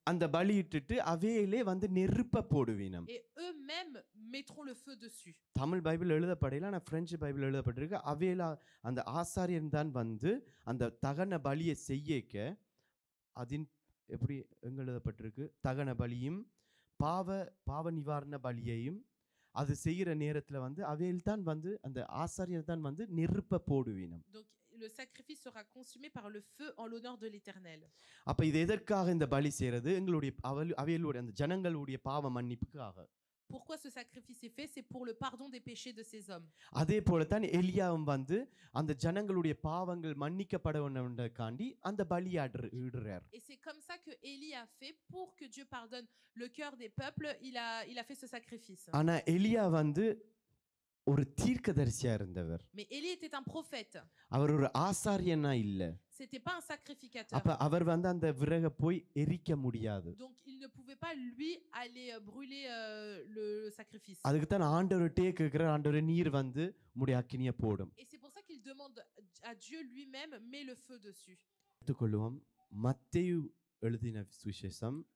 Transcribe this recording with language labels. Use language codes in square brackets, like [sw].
[ta] அந்த பலி இட்டுட்டு அவையிலே நெருப்ப போடுவீனம். [fr] Et eux-mêmes mettront le feu dessus. [ta] Tamil Bible எழுதப்படல, ஆனா பிரெஞ்சு பைபிள் எழுதப்பட்டிருக்கு. அவையில அந்த ஆசாரியன் தான் அந்த தகன பலியை செய்யக்க அதின் எப்படி எங்க எழுதப்பட்டிருக்கு, தகன பலியும் பாவ நிவாரண பலியையும் அது செய்யற நேரத்துல அவையில் தான் அந்த ஆசாரியர் தான் நெருப்ப போடுவீனம். [fr] Donc le sacrifice sera consumé par le feu en l'honneur de l'Éternel. [ta] அப்ப இது எதற்காக இந்த பலி செய்யறது? எங்களுடைய அவையிலுடைய அந்த ஜனங்களுடைய பாவ மன்னிப்புக்காக. [fr] Pourquoi ce sacrifice est fait? C'est pour le pardon des péchés de ces hommes. [ta] அதே போல தான் எலியாவும் அந்த ஜனங்களுடைய பாவங்கள் மன்னிக்கப்பட வேண்டும்ன்றதுக்காண்டி அந்த பலியிடுறார். [fr] Et c'est comme ça que Élie a fait pour que Dieu pardonne le cœur des peuples. Il a fait ce sacrifice. [ta] ஆனா எலியா ஒரு தீர்க்கதரிசியா இருந்தவர். [fr] Mais Élie était un prophète. [ta] அவர் ஒரு ஆசாரியனா இல்ல. [fr] C'était pas un sacrificateur. [ta] அப்ப அவர் அந்த விறக போய் எரிக்க முடியாது. [fr] Donc il ne pouvait pas lui aller brûler le sacrifice. [ta] அதுக்கு தான் ஆண்டவர்ட்டே கேக்குறார், ஆண்டவரே நீர் உம்முடைய அக்கினியை போடும். [fr] Et c'est pour ça qu'il demande à Dieu lui-même, met le feu dessus. [ta] எடுத்துக்கொள்வோம் மத்தேயு எழுதின சுவிசேஷம்.